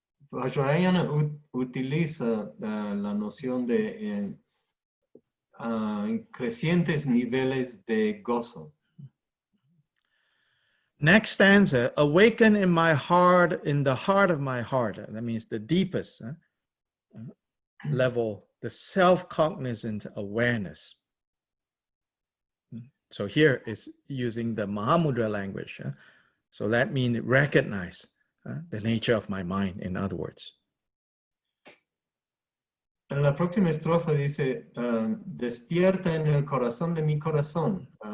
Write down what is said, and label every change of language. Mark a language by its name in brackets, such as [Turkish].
[Spanish] Vajrayana utiliza la noción de crecientes niveles de gozo. [English] Next stanza, awaken in my heart, in the heart of my heart. That means the deepest level, the self-cognizant awareness. So here is using the Mahamudra language. So that means recognize the nature of my mind, in other words. [Spanish] En la próxima estrofa dice, despierta en el corazón de mi corazón.